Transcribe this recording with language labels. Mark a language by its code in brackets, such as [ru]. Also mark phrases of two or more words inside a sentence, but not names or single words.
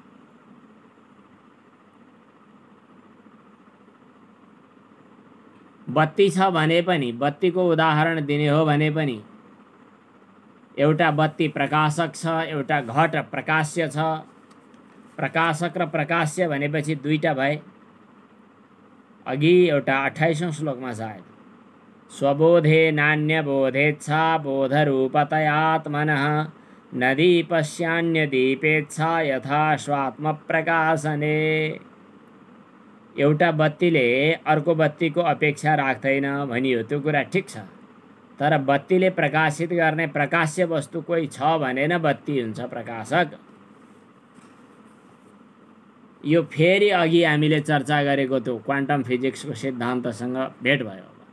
[ne] बत्ती छ भने पनि, बत्तीको उदाहरण दिने हो भने पनि एउटा बत्ती प्रकाशक छ, एउटा घट प्रकाश्य छ। प्रकाशक र प्रकाश्य भनेपछि दुईटा भए। अघि एउटा 28औं श्लोकमा सायद [sa] स्वबोधे नान्यबोधेच्छा बोधरूपतयात्मनः न दीपस्यान्य दीपेच्छा यथा स्वात्मप्रकाशने। [ne] एउटा बत्तीले अर्को बत्तीको अपेक्षा राख्दैन भनियो। त्यो कुरा ठिक छ। तर बत्तीले प्रकाशित गर्ने प्रकाश्य वस्तु कोही छ भने न बत्ती हुन्छ प्रकाशक। यो फेरि अघि हामीले चर्चा गरेको त्यो [en] quantum physicsको [ne] सिद्धान्तसँग भेट भयो।